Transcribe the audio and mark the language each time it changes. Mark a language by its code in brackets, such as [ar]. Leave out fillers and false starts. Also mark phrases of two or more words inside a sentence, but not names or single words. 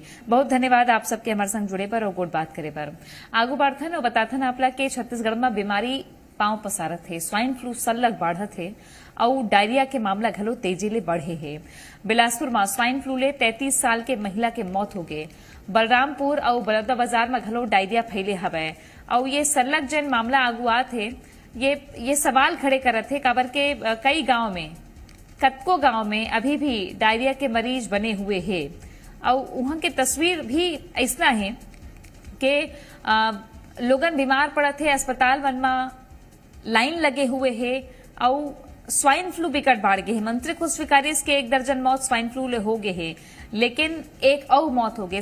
[hne] बहुत धन्यवाद आप सबके हमारे संग जुड़े पर और गोट बात करे पर। आगू बढ़थन और बताथन आपला के छत्तीसगढ़ में बीमारी पांव पसारत है, स्वाइन फ्लू सलग बढ़त है और डायरिया के मामला घलो तेजी ले बढ़े है। बिलासपुर में स्वाइन फ्लू ले 33 साल के महिला के मौत हो गए। बलरामपुर और बलौदाबाजार में घलो डायरिया फैले हवे और ये सलग जन मामला आगुआत है। ये सवाल खड़े करत है काबर के कई गांव में, कतको गांव में अभी भी डायरिया के मरीज बने हुए है और वहां की तस्वीर भी ऐसा है कि लोगन बीमार पड़त है, अस्पताल मन में लाइन लगे हुए है और स्वाइन फ्लू बिकट बाढ़ गए है। मंत्री खुद स्वीकारी के 1 दर्जन मौत स्वाइन फ्लू ले हो गए है, लेकिन एक और मौत हो गई।